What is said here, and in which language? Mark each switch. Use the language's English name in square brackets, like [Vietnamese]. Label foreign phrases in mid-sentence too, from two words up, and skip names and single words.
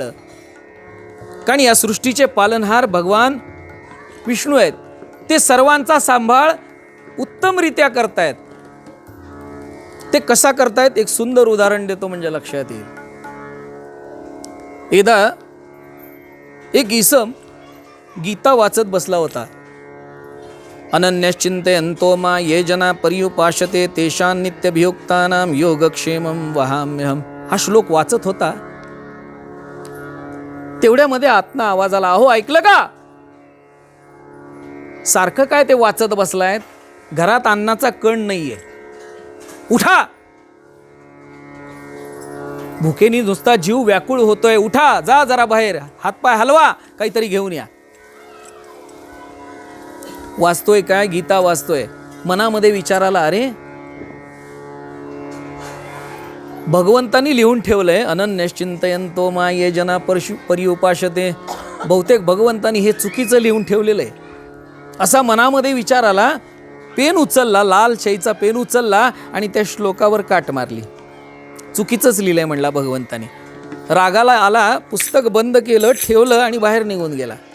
[Marathi] कारण या सृष्टीचे पालनहार भगवान विष्णू आहेत. ते सर्वांचा सांभाळ उत्तमरित्या करतायत. ते कसा करतायत एक सुंदर उदाहरण देतो म्हणजे लक्षात येईल. एकदा एक इसम गीता वाचत बसला होता. [Sanskrit] अनन्यश्चिंतयन्तो मा ये जना पर्युपासते तेषां नित्यभियुक्तानां योगक्षेमं वहाम्यहम्. [Marathi] हा श्लोक वाचत होता. तेवढ्यामध्ये आत्मा आवाज आला, अहो ऐकलं का? सारखं काय ते वाचत बसलाय? घरात अन्नाचा कण नाहीये, उठा. भुकेनी नुसता जीव व्याकुळ होतोय, उठा, जा जरा बाहेर, हातपाय हलवा, काहीतरी घेऊन या. वाचतोय काय? गीता वाचतोय. मनामध्ये विचार आला, अरे भगवंतानी लिहून ठेवलंय [Sanskrit] अनन्यश्चिंतयन्तो मा ये जना पर्युपासते. [Marathi] बहुतेक भगवंतानी हे चुकीचं लिहून ठेवलेलं आहे असा मनामध्ये विचार आला. पेन उचलला, लाल शाईचा पेन उचलला आणि त्या श्लोकावर काट मारली. चुकीचंच लिहिलंय म्हणला भगवंतानी. रागाला आला, पुस्तक बंद केलं, ठेवलं आणि बाहेर निघून गेला.